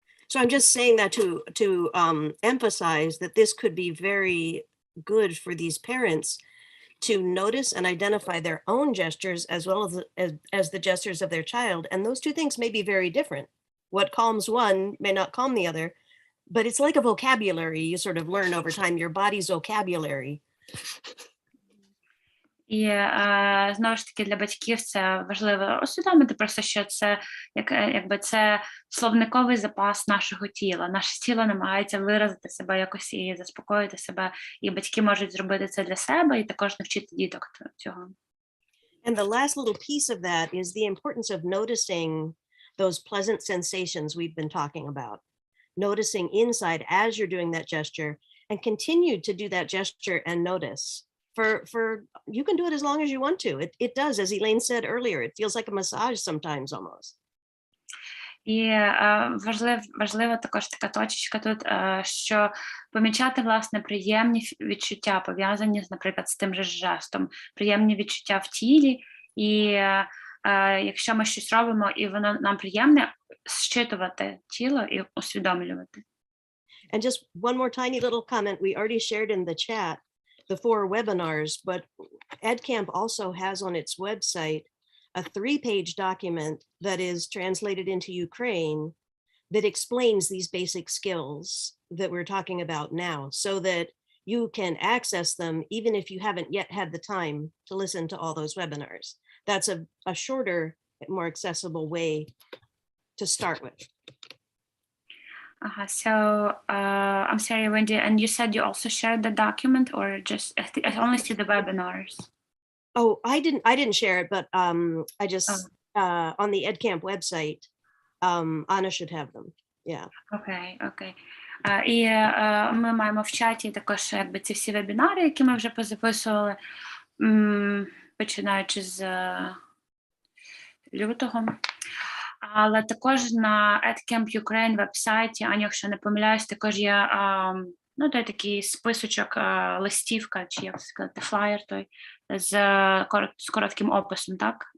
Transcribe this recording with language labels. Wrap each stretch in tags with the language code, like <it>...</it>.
<en>So I'm just saying that to emphasize that this could be very good for these parents to notice and identify their own gestures as well as the gestures of their child. And those two things may be very different. What calms one may not calm the other, but it's like a vocabulary you sort of learn over time, your body's vocabulary.</en> <uk>І знову ж таки для батьків це важливо усвідомити просто, що це це словниковий запас нашого тіла. Наше тіло намагається виразити себе якось і заспокоїти себе, і батьки можуть зробити це для себе і також навчити діток цього.</uk> <en>And the last little piece of that is the importance of noticing those pleasant sensations we've been talking about. Noticing inside as you're doing that gesture, and continue to do that gesture and notice. For you can do it as long as you want to. It does, as Elaine said earlier, it feels like a massage sometimes almost.</en> <uk>І важлива також така точечка тут, що помічати, власне, приємні відчуття, пов'язані, наприклад, з тим же жестом, приємні відчуття в тілі, і якщо ми щось робимо, і воно нам приємне, зчитувати тіло і усвідомлювати.</uk> <en>And just one more tiny little comment. We already shared in the chat the 4 webinars, but EdCamp also has on its website a 3-page document that is translated into Ukraine that explains these basic skills that we're talking about now, so that you can access them even if you haven't yet had the time to listen to all those webinars. That's a shorter, more accessible way to start with. So, I'm sorry, Wendy, and you said you also shared the document, or just, I only see the webinars. Oh, I didn't share it, but I just on the EdCamp website, Anna should have them. Yeah.</en> <uk>Окей. І ми маємо в чаті також якби ці всі вебінари, які ми вже позаписували, починаючи з лютого. Але також на EdCamp Ukraine веб-сайті, Аня, якщо не помиляюсь, також є той такий списочок, листівка, чи як сказати, флаєр той, з коротким описом, так?</uk>